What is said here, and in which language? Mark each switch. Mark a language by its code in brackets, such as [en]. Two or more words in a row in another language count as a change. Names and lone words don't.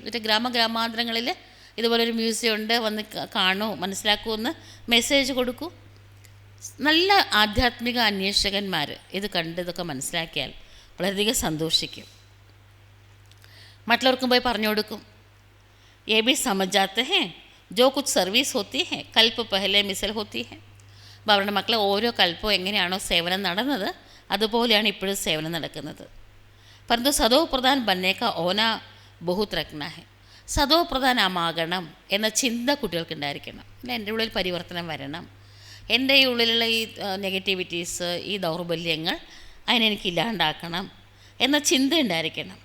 [ml] എന്നിട്ട് ഗ്രാമാന്തരങ്ങളിൽ ഇതുപോലൊരു മ്യൂസിയം ഉണ്ട്, വന്ന് കാണൂ, മനസ്സിലാക്കൂ എന്ന് മെസ്സേജ് കൊടുക്കൂ. നല്ല ആധ്യാത്മിക അന്വേഷകന്മാർ ഇത് കണ്ട് ഇതൊക്കെ മനസ്സിലാക്കിയാൽ വളരെയധികം സന്തോഷിക്കും. മറ്റുള്ളവർക്കും പോയി പറഞ്ഞു കൊടുക്കും. [hi] ये भी समझ जाते हैं जो कुछ സർവീസ് होती है कल्प पहले मिसल होती है. [ml] അപ്പോൾ അവരുടെ മക്കളെ ഓരോ കൽപ്പവും എങ്ങനെയാണോ സേവനം നടന്നത് അതുപോലെയാണ് ഇപ്പോഴും സേവനം നടക്കുന്നത്. [hi] परन्तु सतो प्रधान बनने का ओना बहुत रखना है. [ml] സദോ പ്രധാനമാകണം എന്ന ചിന്ത കുട്ടികൾക്കുണ്ടായിരിക്കണം. അല്ല, എൻ്റെ ഉള്ളിൽ പരിവർത്തനം വരണം, എൻ്റെ ഈ ഉള്ളിലുള്ള ഈ നെഗറ്റിവിറ്റീസ്, ഈ ദൗർബല്യങ്ങൾ അതിനെനിക്ക് ഇല്ലാണ്ടാക്കണം എന്ന ചിന്ത ഉണ്ടായിരിക്കണം.